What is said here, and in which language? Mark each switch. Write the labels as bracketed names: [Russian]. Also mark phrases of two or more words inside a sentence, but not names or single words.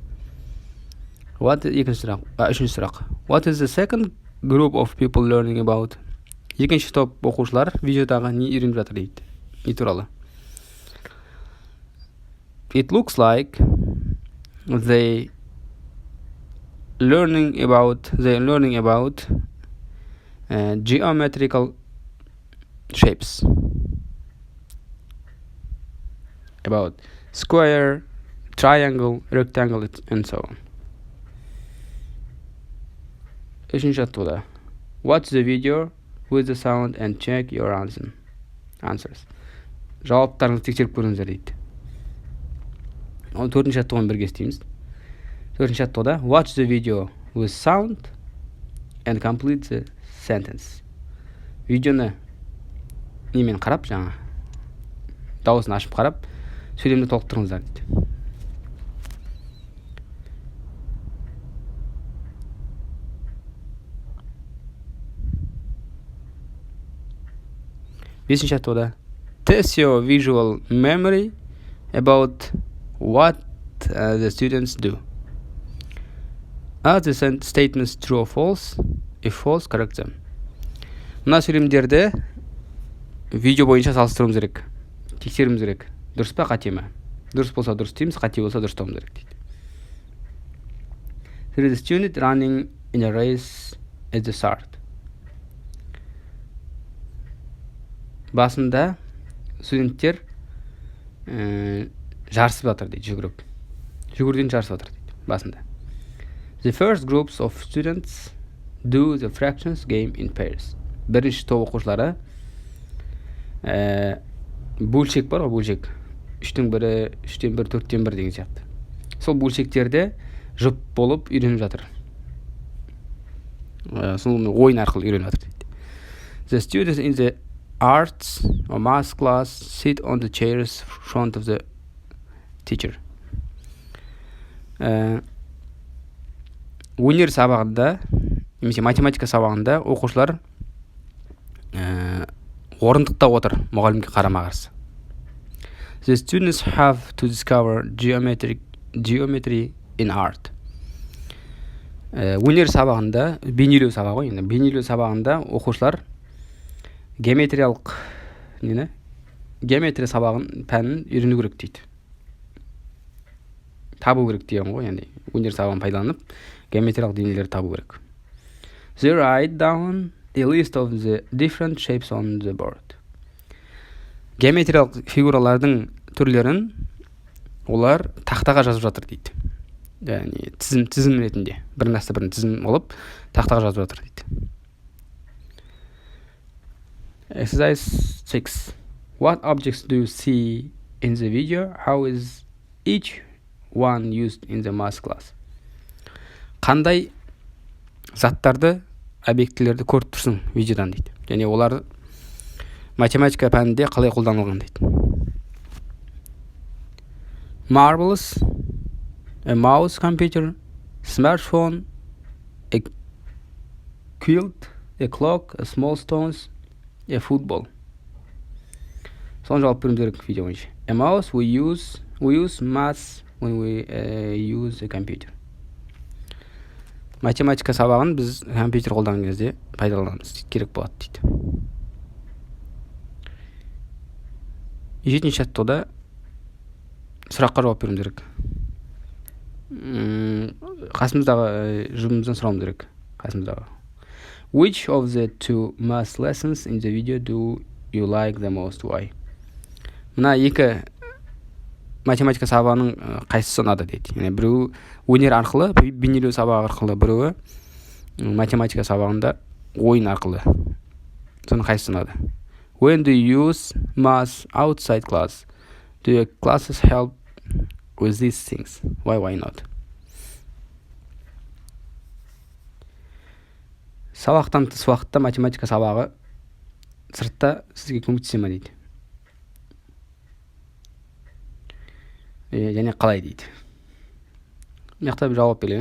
[Kazakh] Үшінші сұрақ. [English] What is the second group of people learning about? [Kazakh] Екінші топ оқушылар видеодағы не үйреніп жатыр дейді. Не туралы? [English] It looks like they learning about geometrical shapes, about square, triangle, rectangle, and so on. [Kazakh] Үшінші жаттығуда. [English] Watch the video with the sound and check your answers. [Kazakh] Жауаптарыңызды тексеріп көріңіздер дейді. Ол төртінші жаттығумен бірге істейміз. Төртінші жаттығуда [English] watch the video with sound and complete the sentence. [Kazakh] Видеоны немен қарап, жаңа дауысын ашып қарап, сөйлемді толықтырыңыздар дейді. Бесінші жаттығуда [English] test your visual memory about what the students do. Are the statements true or false? If false, correct them. [Kazakh] Мына сөйлемдерді видео бойынша салыстыруымыз керек, тексеруіміз керек. Дұрыс па, қате ма? Дұрыс болса дұрыс дейміз, қате болса дұрыс деуіміз керек дейді. [English] There is a student running in a race at the start. [Kazakh] Басында студенттер жарысып жатыр дейді, жүгіруден жарысып жатыр дейді басында. [English] The first groups of students do the fractions game in pairs. [Kazakh] Бірінші топ оқушылары бөлшек бар ғой, бөлшек 3-тен 1, 3-тен 1, 4-тен 1 деген сияқты. Сол бөлшектерді жұп болып үйреніп жатыр. Сол ойын арқылы үйреніп жатыр дейді. [English] The students in the arts or math class sit on the chairs front of the teacher. [Kazakh] Өнер сабағында немесе математика сабағында оқушылар орындықта отыр, мұғалімге қарама-қарсы. [English] The students have to discover geometry in art. [Kazakh] Өнер сабағында, бейнелеу сабағы, енді бейнелеу сабағында оқушылар геометрия сабағын пәнін үйрену керек дейді. Табу керек деген ғой, енді өнер сабағын пайдаланып, геометриялық денелерді табу керек. [English] They write down a list of the different shapes on the board. [Kazakh] Геометриялық фигуралардың түрлерін олар тақтаға жазып жатыр дейді. Яғни тізім ретінде, бірін астына бірін тізім алып, тақтаға жазып жатыр дейді. [English] Exercise 6. What objects do you see in the video? How is each one used in the math class? [Kazakh] Қандай заттарды объектілерді көріп тұрсың видеодан дейді. Және олар математика пәнінде қалай қолданылған дейді. [English] Marbles, a mouse, computer, smartphone, a quilt, a clock, a small stones, a football. [Kazakh] Соны жауап беруіміз керек видео бойынша. [English] A mouse, we use maths when we use a computer. [Kazakh] Математика сабағын біз компьютер қолданған кезде пайдаланамыз, керек болады дейді. 7-ші жаттығуда сұраққа жауап беруіміз керек. Қасымыздағы жұбымыздан сұрауымыз керек. Қасымыздағы. [English] Which of the two math lessons in the video do you like the most? Why? [Kazakh] Мына екі математика сабағының қайсысы ұнады дейді. Яғни біреуі өнер арқылы, бейнелеу сабағы арқылы, біреуі математика сабағында ойын арқылы. Соның қайсысы ұнады? [English] When do you use math outside class? Do your classes help with these things? Why not? [Kazakh] Сабақтан тыс уақытта математика сабағы сыртта сізге көмектесе ме дейді. Және қалай дейді. Мақта бір жауап берген.